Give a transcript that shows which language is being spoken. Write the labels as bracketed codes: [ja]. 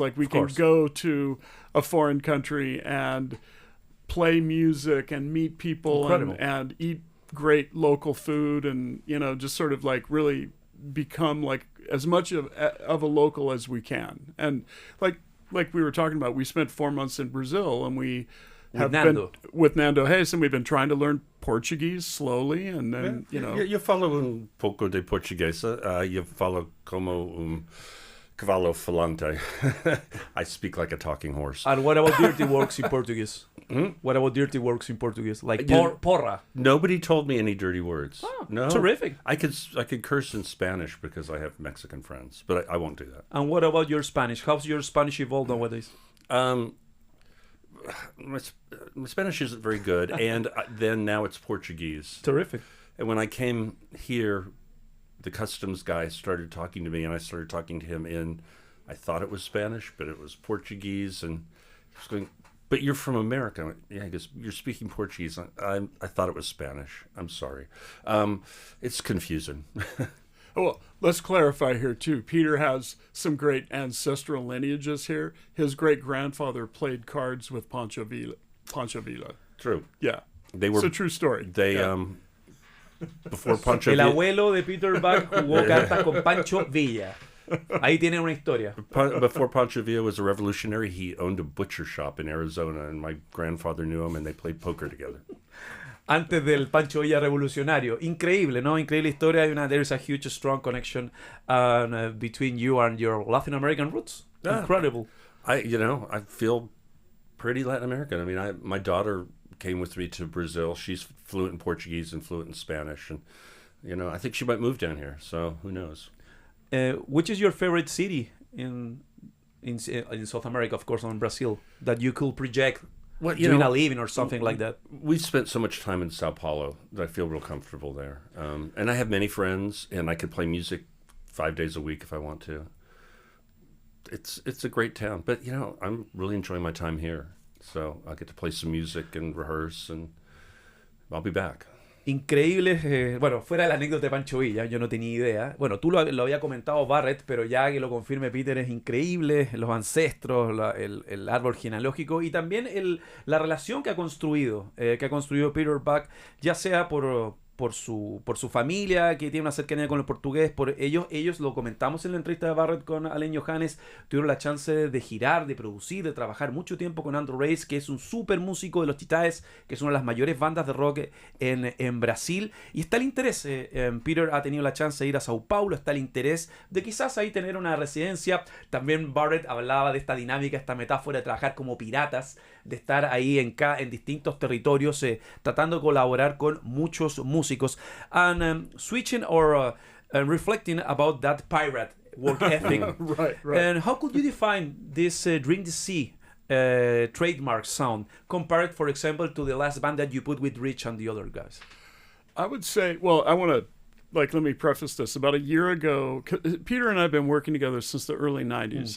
[en] Like we can go to a foreign country and play music and meet people and eat great local food, and just sort of like really become like as much of a local as we can. And like we were talking about, we spent 4 months in Brazil, and we have been with Nando Reis, and we've been trying to learn Portuguese slowly, and then [pt] Eu falo pouco de português. Eu falo como cavalo falante. [en] I speak like a talking horse. And what about dirty works in Portuguese? What about dirty works in Portuguese? Like porra? Nobody told me any dirty words. Oh, no. Terrific. I could curse in Spanish because I have Mexican friends, but I won't do that. And what about your Spanish? How's your Spanish evolved nowadays? My Spanish isn't very good, and then now it's Portuguese. Terrific. And when I came here, the customs guy started talking to me, and I started talking to him in, I thought it was Spanish, but it was Portuguese, and he was going, "But you're from America." I went, "Yeah," he goes, "You're speaking Portuguese." I thought it was Spanish. I'm sorry. It's confusing. Well, let's clarify here too. Peter has some great ancestral lineages here. His great-grandfather played cards with Pancho Villa. True. Yeah. It's a true story. Before Pancho [es] El abuelo de Peter Buck jugó cartas con Pancho Villa. Ahí tiene una historia. [en] Before Pancho Villa was a revolutionary, he owned a butcher shop in Arizona, and my grandfather knew him, and they played poker together. [es] Antes del Pancho Villa revolucionario. Increíble, ¿no? Increíble historia. [en] There is a huge, strong connection between you and your Latin American roots. Incredible. I feel pretty Latin American. I mean, my daughter came with me to Brazil. She's fluent in Portuguese and fluent in Spanish, and I think she might move down here. So who knows? Which is your favorite city in South America, of course, on Brazil, that you could project doing a living or something like that? We spent so much time in Sao Paulo that I feel real comfortable there, and I have many friends, and I could play music 5 days a week if I want to. It's a great town, but I'm really enjoying my time here. So I get to play some music and rehearse, and I'll be back. [es] Increíble. Bueno, fuera de la anécdota de Pancho Villa, yo no tenía idea. Bueno, tú lo había comentado Barrett, pero ya que lo confirme Peter, es increíble. Los ancestros, el árbol genealógico y también la relación que ha construido Peter Buck, ya sea por su familia, que tiene una cercanía con el portugués, por ellos lo comentamos en la entrevista de Barrett con Alain Johannes, tuvieron la chance de girar, de producir, de trabajar mucho tiempo con Andrew Reis, que es un súper músico de los Titaes, que es una de las mayores bandas de rock en Brasil, y está el interés, Peter ha tenido la chance de ir a Sao Paulo, está el interés de quizás ahí tener una residencia. También Barrett hablaba de esta dinámica, esta metáfora de trabajar como piratas, de estar ahí en distintos territorios, tratando de colaborar con muchos músicos. [en] And switching or reflecting about that pirate work ethic. Right. And how could you define this Drink the Sea trademark sound compared, for example, to the last band that you put with Rich and the other guys? I would say, well, I want to, let me preface this. About a year ago, Peter and I have been working together since the early 90s.